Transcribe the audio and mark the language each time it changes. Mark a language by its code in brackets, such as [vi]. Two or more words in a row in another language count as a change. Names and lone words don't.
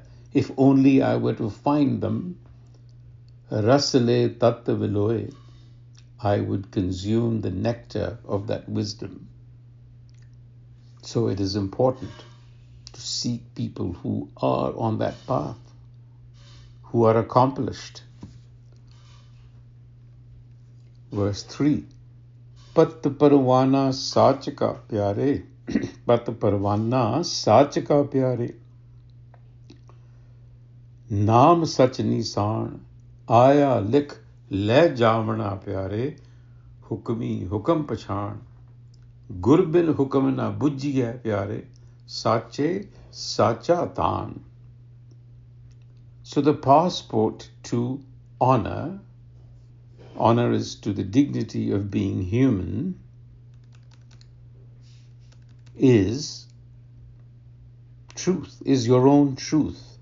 [en] If only I were to find them, rasale tatta veloye, I would consume the nectar of that wisdom. So it is important to seek people who are on that path, who are accomplished. Verse 3, [pa] ਪਤਿ ਪਰਵਾਣਾ ਸਚ ਕਾ ਪਿਆਰੇ, ਪਤਿ ਪਰਵਾਣਾ ਸਚ ਕਾ ਪਿਆਰੇ, ਨਾਮ ਸਚ ਨੀਸਾਣ, ਆਇਆ ਲਿਖ ਲੈ ਜਮਾਨਾ ਪਿਆਰੇ, ਹੁਕਮੀ ਹੁਕਮ ਪਛਾਣ, ਗੁਰ ਬਿਨ ਹੁਕਮ ਨ ਬੁਝੀਐ ਪਿਆਰੇ, ਸਾਚੇ ਸਾਚਾ ਤਾਣ. [en] So the passport to honor is to the dignity of being human, is truth, is your own truth.